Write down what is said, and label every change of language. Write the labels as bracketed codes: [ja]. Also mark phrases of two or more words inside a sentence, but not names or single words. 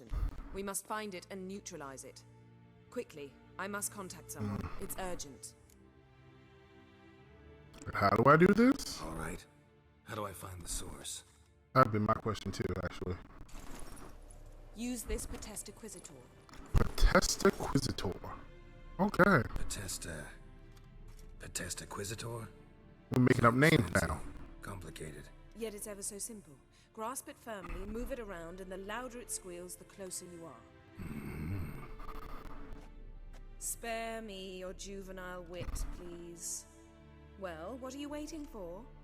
[en] We must find it and neutralize it. Quickly, I must contact someone. It's urgent. How do I do this? All right. How do I find the source? That'd be my question too, actually. Use this Potestaquisitor. Potestaquisitor. Okay. Potestaquisitor? We're making up names Fancy. now. Complicated. Yet it's ever so simple. Grasp it firmly, move it around, and the louder it squeals, the closer you are. Spare me your juvenile wit, please. Well, what are you waiting for?